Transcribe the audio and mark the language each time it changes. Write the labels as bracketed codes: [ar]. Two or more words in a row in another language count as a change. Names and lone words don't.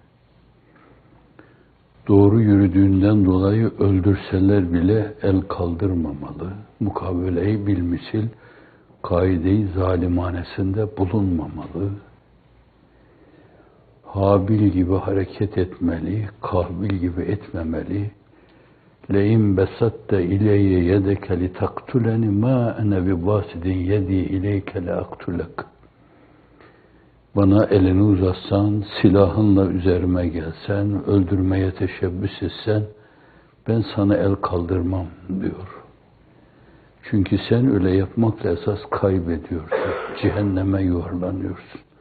[tr] Doğru yürüdüğünden dolayı öldürseler bile el kaldırmamalı, mukabele-i bilmisil, kaide-i zalimanesinde bulunmamalı. Habil gibi hareket etmeli, Kabil gibi etmemeli. [ar] لَاِنْ بَسَطْتَ اِلَيَّ يَدَكَ لِتَقْتُلَنِ مَا اَنَا بِبَاسِدٍ يَدِي اِلَيْكَ لَاَقْتُلَكَ. [tr] Bana elini uzatsan, silahınla üzerime gelsen, öldürmeye teşebbüs etsen, ben sana el kaldırmam diyor. Çünkü sen öyle yapmakla esas kaybediyorsun, cehenneme yuvarlanıyorsun.